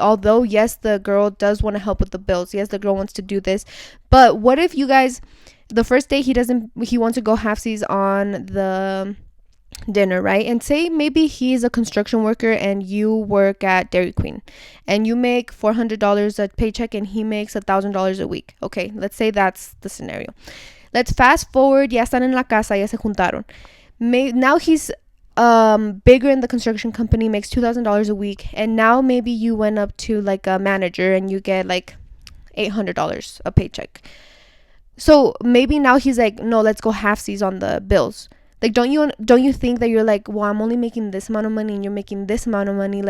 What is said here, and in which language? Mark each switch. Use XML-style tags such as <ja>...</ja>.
<en>Although yes, the girl does want to help with the bills, yes, the girl wants to do this, but what if you guys, the first day he wants to go halfsies on the dinner, right? And say maybe he's a construction worker and you work at Dairy Queen and you make $400 a paycheck and he makes $1,000 a week. Okay, let's say that's the scenario. Let's fast forward,</en> <es>ya están en la casa, ya se juntaron.</es> <en>Now he's bigger in the construction company, makes $2,000 a week, and now maybe you went up to like a manager and you get like $800 a paycheck. So maybe now he's like, no, let's go halfsies on the bills. Like, don't you think that you're like, well, I'm only making this amount of money and you're making this amount of money.</en>